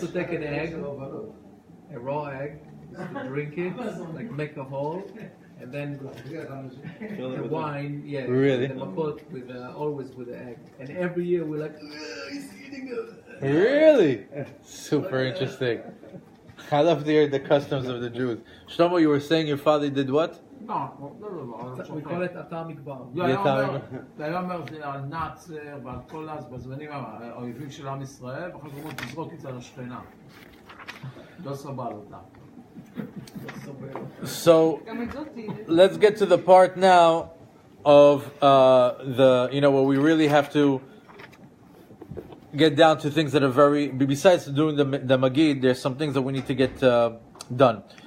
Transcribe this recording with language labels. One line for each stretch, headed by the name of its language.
English: To take an egg, a raw egg, to drink it, like make a hole, and then the wine, Really? the makot with always with the egg. And every year we're like, he's eating it. Really? Super interesting. I love to hear the customs of the Jews. Shlomo, you were saying your father did what?
Hebrew: לא, אותו דבר.
English: We call it atomic bomb.
Hebrew: לא, היה אומר זה על נאצר ועל כל אז, בזמנים האויבים של עם ישראל, ואחר כך אומרים תזרוק את זה על השכנה. לא סבל אותה.
English: So let's get to the part now of where we really have to get down to things that are very, besides doing the Magid, there's some things that we need to get done.